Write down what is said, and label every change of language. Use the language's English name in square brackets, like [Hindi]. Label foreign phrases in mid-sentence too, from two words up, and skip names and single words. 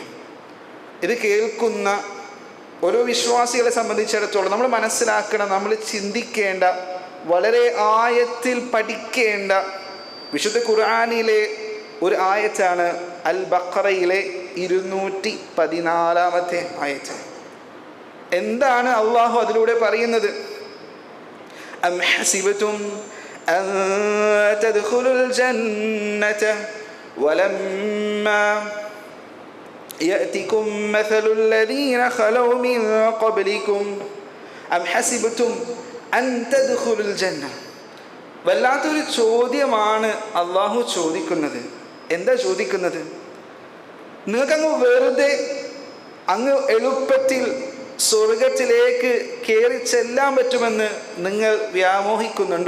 [Malayalam] ഇത് കേൾക്കുന്ന ഓരോ വിശ്വാസികളെ സംബന്ധിച്ചിടത്തോളം നമ്മൾ മനസ്സിലാക്കണം, നമ്മൾ ചിന്തിക്കേണ്ട, വളരെ ആയത്തിൽ പഠിക്കേണ്ട വിശുദ്ധ ഖുർആനിലെ ഒരു ആയത്താണ് അൽ ബഖറയിലെ 214-ാമത്തെ ആയത്ത്. എന്താണ് അള്ളാഹു അതിലൂടെ പറയുന്നത്? [Arabic] أم حسبتم أن تدخلوا الجنة ولما يأتكم مثل الذين خلوا من قبلكم أم حسبتم أن تدخلوا الجنة. [Malayalam] വല്ലാത്തൊരു ചോദ്യമാണ് അള്ളാഹു ചോദിക്കുന്നത്. എന്താ ചോദിക്കുന്നത്? നിങ്ങൾക്കങ്ങ് വെറുതെ അങ്ങ് എളുപ്പത്തിൽ സ്വർഗത്തിലേക്ക് കയറി ചെല്ലാൻ പറ്റുമെന്ന് നിങ്ങൾ വ്യാമോഹിക്കുന്നുണ്ടോ?